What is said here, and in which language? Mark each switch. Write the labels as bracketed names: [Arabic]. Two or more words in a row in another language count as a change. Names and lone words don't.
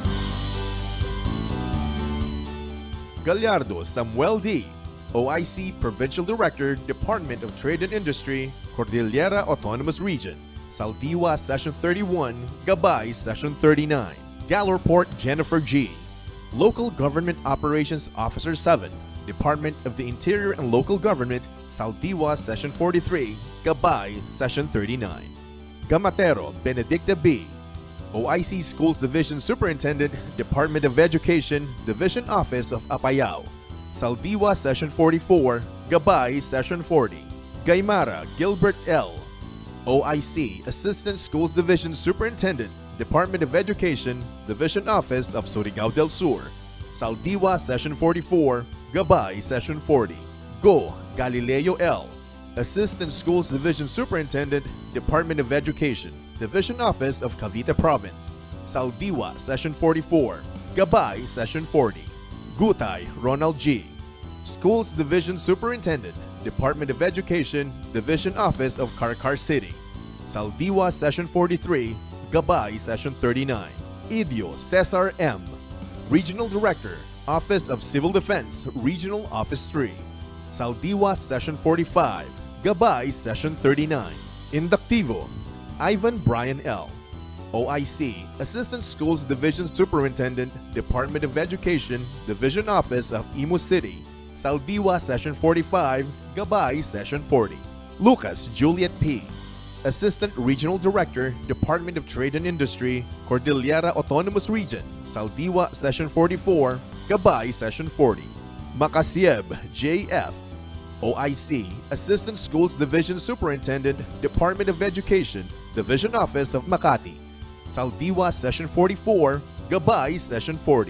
[English] Gallardo Samuel D., OIC Provincial Director, Department of Trade and Industry, Cordillera Autonomous Region, Saldiwa Session 31, Gabay Session 39. Gallerport Jennifer G., Local Government Operations Officer 7, Department of the Interior and Local Government, Saldiwa Session 43, Gabay Session 39. Gamatero Benedicta B., OIC Schools Division Superintendent, Department of Education, Division Office of Apayao, Saldiwa Session 44, Gabay Session 40. Gaymara Gilbert L., OIC Assistant Schools Division Superintendent, Department of Education, Division Office of Surigao del Sur, Saldiwa Session 44, Gabay Session 40. Go Galileo L., Assistant Schools Division Superintendent, Department of Education, Division Office of Cavite Province, Saldiwa Session 44, Gabay Session 40. Gutay Ronald G., Schools Division Superintendent, Department of Education, Division Office of Carcar City, Saldiwa Session 43, Gabay Session 39. Idio Cesar M., Regional Director, Office of Civil Defense, Regional Office 3, Saldiwa Session 45, Gabay Session 39. Inductivo Ivan Brian L., OIC Assistant Schools Division Superintendent, Department of Education, Division Office of Imo City, Saldiwa Session 45, Gabay Session 40. Lucas Juliet P., Assistant Regional Director, Department of Trade and Industry, Cordillera Autonomous Region, Saldiwa Session 44, Gabay Session 40. Makasieb J.F., OIC Assistant Schools Division Superintendent, Department of Education, Division Office of Makati, Saldiwa Session 44, Gabay Session 40.